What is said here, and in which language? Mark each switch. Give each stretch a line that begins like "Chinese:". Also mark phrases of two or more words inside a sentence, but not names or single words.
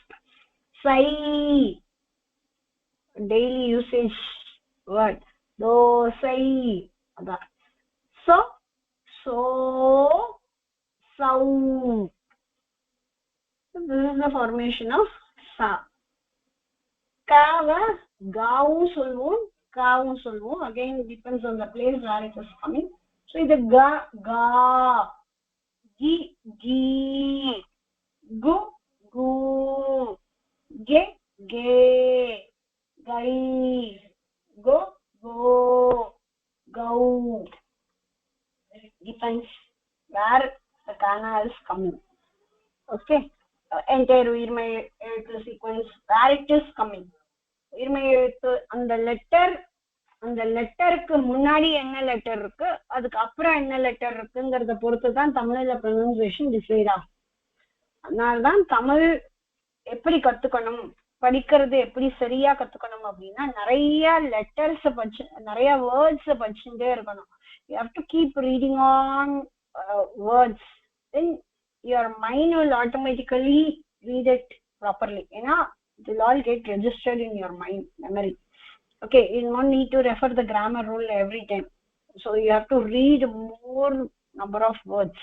English: sai, daily usage word.
Tamil: தோசை அதான்.
English: so so, sau. This is the formation of sa.
Tamil: கவ காவு சொல்வோம், காவு சொல்வோம்.
English: Again it depends on the place where it is coming. So இது ga ga, gi gi, gu gu, ge ge, gai, go go, gau. Depends where the kana is coming. Okay, entire
Tamil: உயிர்மெய் எழுத்து
English: sequence where it is coming.
Tamil: uyirmei எழுத்து அந்த லெட்டர், அந்த லெட்டருக்கு முன்னாடி என்ன லெட்டர் இருக்கு, அதுக்கு அப்புறம் என்ன லெட்டர் இருக்குங்கிறத பொறுத்து தான் தமிழ்ல
English: pronunciation decide
Tamil: ஆகும். அதனால்தான் தமிழ் எப்படி கத்துக்கணும் படிக்கிறது எப்படி சரியா கத்துக்கணும் அப்படின்னா நிறைய லெட்டர்ஸ் படிச்சு நிறைய வேர்ட்ஸ் படிச்சுட்டே இருக்கணும்.
English: You have to keep reading on words, then your mind will automatically read it properly. ஏன்னா it will all get registered in your mind memory. Okay, you don't need to refer the grammar rule every time, so you have to read more number of words.